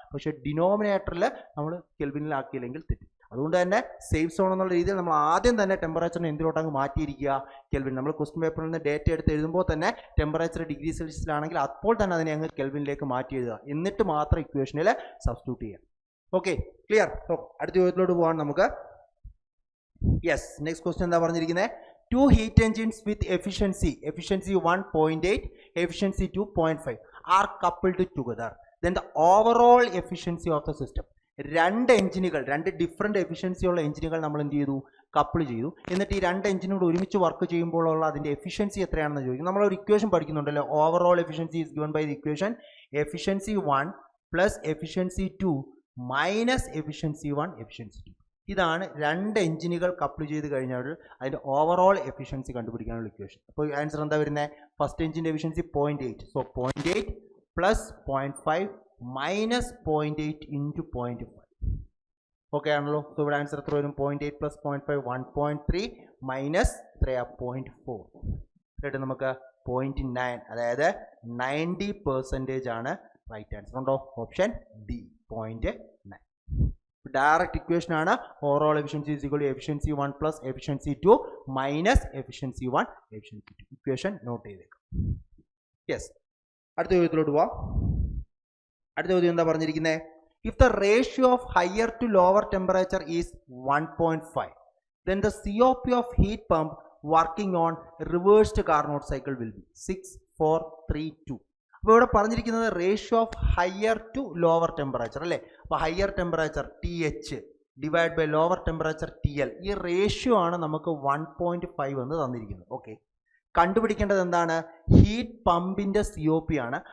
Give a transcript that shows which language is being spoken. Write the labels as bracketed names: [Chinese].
[Malayalam] പക്ഷേ ഡിനോമിനേറ്ററിൽ നമ്മൾ കെൽവിനിലാക്കിയില്ലെങ്കിൽ തെറ്റും. അതുകൊണ്ട് തന്നെ സേഫ് സോൺ എന്നുള്ള രീതിയിൽ നമ്മൾ ആദ്യം തന്നെ ടെമ്പറേച്ചറിനെ എന്തിലോട്ടങ്ങ് മാറ്റിയിരിക്കുക? കെൽവിൻ. നമ്മൾ ക്വസ്റ്റ്യൻ പേപ്പറിൽ നിന്ന് ഡേറ്റ എടുത്ത് എഴുതുമ്പോൾ തന്നെ ടെമ്പറേച്ചർ ഡിഗ്രി സെൽഷ്യസിലാണെങ്കിൽ അപ്പോൾ തന്നെ അതിനെ അങ്ങ് കെൽവിനിലേക്ക് മാറ്റി എഴുതുക. എന്നിട്ട് മാത്രം ഇക്വേഷനിൽ സബ്സ്റ്റിറ്റ്യൂട്ട് ചെയ്യാം. Okay, clear? അടുത്ത ചോദ്യത്തിലോട്ട് പോകാൻ നമുക്ക്. [English] yes, next question [Malayalam] എന്താ പറഞ്ഞിരിക്കുന്നത്? [English] 2 heat engines with efficiency 1.8, efficiency 2.5 are coupled together. Then the overall efficiency of the system. [Malayalam] രണ്ട് എഞ്ചിനുകൾ, രണ്ട് ഡിഫറെൻറ്റ് എഫിഷ്യൻസി ഉള്ള എഞ്ചിനുകൾ നമ്മൾ എന്ത് ചെയ്തു? കപ്പിൾ ചെയ്തു. എന്നിട്ട് ഈ രണ്ട് എഞ്ചിനോട് ഒരുമിച്ച് വർക്ക് ചെയ്യുമ്പോഴുള്ള അതിൻ്റെ എഫിഷ്യൻസി എത്രയാണെന്ന് ചോദിക്കും. നമ്മളൊരു equation പഠിക്കുന്നുണ്ടല്ലോ, [English] Overall efficiency is given by the equation efficiency 1 plus efficiency 2 minus efficiency 1 efficiency 2. [Malayalam] ഇതാണ് രണ്ട് എഞ്ചിനുകൾ കപ്പിൾ ചെയ്ത് കഴിഞ്ഞാൽ അതിൻ്റെ ഓവറോൾ എഫിഷ്യൻസി കണ്ടുപിടിക്കാനുള്ള ഇക്വേഷൻ. അപ്പോൾ ആൻസർ എന്താ വരുന്നത്? ഫസ്റ്റ് എഞ്ചിൻ്റെ efficiency 0.8. So 0.8 plus 0.5 minus 0.8 into 0.5. Okay ആണല്ലോ? സോ ഇവിടെ ആൻസർ എത്ര വരും? 0.8 പ്ലസ് 0.5 1.3 മൈനസ് എത്രയാ? 0.4. എന്നിട്ട് നമുക്ക് 0.9, അതായത് 90% ആണ് റൈറ്റ് ആൻസർ. ഉണ്ടോ? Option D 0.9. ഡയറക്റ്റ് ഇക്വേഷൻ ആണ്. [English] Overall efficiency is equal to efficiency 1 plus efficiency 2 minus efficiency 1 efficiency 2. [Malayalam] Equation not ചെയ്തേക്കാം. യെസ്, അടുത്ത ചോദ്യത്തിലോട്ട് പോവാം. അടുത്ത ചോദ്യം എന്താ പറഞ്ഞിരിക്കുന്നത്? [English] If the ratio of higher to lower temperature is 1.5, then the COP of heat pump working on reversed Carnot cycle will be 6, 4, 3, 2. [Malayalam] അപ്പോൾ ഇവിടെ പറഞ്ഞിരിക്കുന്നത് [English] ratio of higher to lower temperature [Malayalam] അല്ലേ? [English] അപ്പോൾ higher temperature TH divide by lower temperature TL. [Malayalam] ഈ ratio ആണ് നമുക്ക് 1.5 എന്ന് തന്നിരിക്കുന്നത്. ഓക്കെ, കണ്ടുപിടിക്കേണ്ടത് എന്താണ്? ഹീറ്റ് പമ്പിൻ്റെ COP ആണ്.